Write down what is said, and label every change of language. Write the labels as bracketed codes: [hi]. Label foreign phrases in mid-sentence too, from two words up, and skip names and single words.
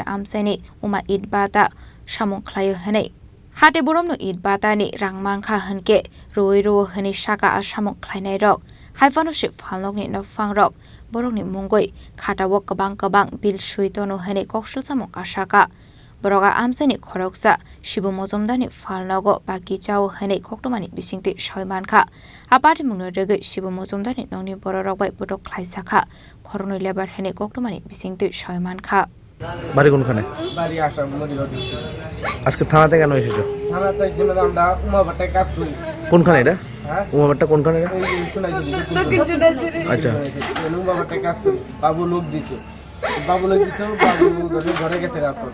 [trp] amsaini uma it Bata samung khlaio hanai hate boromno it Bata ni rangmanka hanke roi ro hani saka samung Khlainai rok Haifanuship Falokni no Fangrok, Borokni Mungoi, Katawok Kabang Bil Shuitono Hene Kokshul Samok Ashaka, Boroga Amseni Khoroksa, Shibu Mozomdani Falnogo, Baki Chao Hene Koktomani Bisingti Shoimanka, Apati Munurege, Shibu Mozomdani Noni Borok by Butok Khliajakha, Khoroknwi lebar Hene Koktomani Bisingti Shoimanka. [bn] বাড়ি কোনখানে? বাড়ি আসা মরিও আজকে থানাতে কেন এসেছো? থানাতে এসেছিলাম আমরা উমাবাটায় কাজ করি। কোনখানে এটা? হ্যাঁ উমাবাটা কোনখানে এটা? এই শোনাই দিবি। আচ্ছা উমাবাটায় কাজ করি। বাবু লোক দিছে। বাবু ঘরে গেছে রাত।